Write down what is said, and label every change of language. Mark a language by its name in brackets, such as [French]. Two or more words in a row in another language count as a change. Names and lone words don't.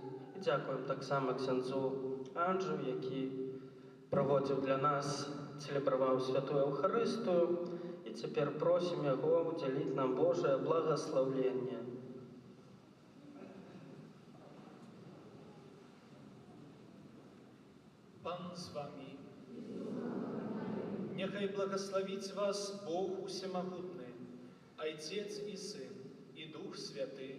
[Belarusian] І дзякуем таксама ксяндзу Анджу, які праводзіў для нас, цэлебраваў святую Еўхарыстыю. І цяпер просім яго удзяліць нам Божае благаслаўленне. [Ukrainian] Пан з вами. Нехай благословить вас [Russian] Бог Усемогутный, Отец и Сын, и Дух Святый.